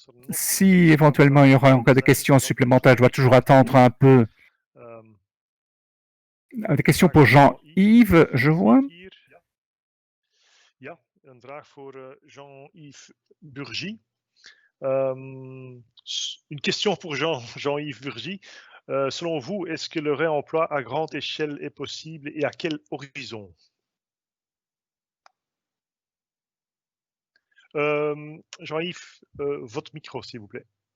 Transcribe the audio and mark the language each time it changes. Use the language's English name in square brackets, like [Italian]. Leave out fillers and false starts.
[French] Si éventuellement il y aura encore des questions supplémentaires, je dois toujours attendre un peu. Des questions pour Jean-Yves, je vois. [Dutch] Ja, een vraag voor Jean-Yves Burgy. [French] Une question pour Jean-Yves Burgy. Selon vous, est-ce que le réemploi à grande échelle est possible et à quel horizon? Jean-Yves, votre micro, s'il vous plaît.